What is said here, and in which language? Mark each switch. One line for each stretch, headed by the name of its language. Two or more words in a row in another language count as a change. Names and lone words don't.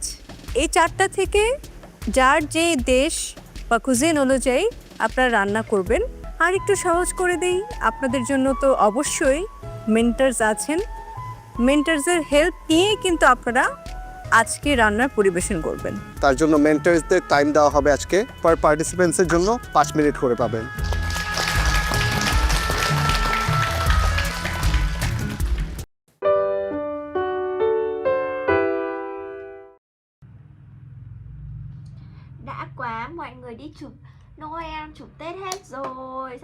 Bangla: এই 4টা থেকে যার যে দেশ বা কুজিন অনুযায়ী আপনারা রান্না করবেন। আর একটু সহজ করে দেই আপনাদের জন্য, তো অবশ্যই মেন্টার্স আছেন। মেন্টার্সের হেল্প নিয়ে কিন্তু আপনারা আজকে রান্নার পরিবেশন করবেন। তার জন্য মেন্টার্সদের টাইম দেওয়া হবে আজকে পার পার্টিসিপেন্টসের জন্য 5 মিনিট করে পাবেন।
Vietnamese: Đã quá, mọi người đi chụp Noel, chụp Tết hết rồi.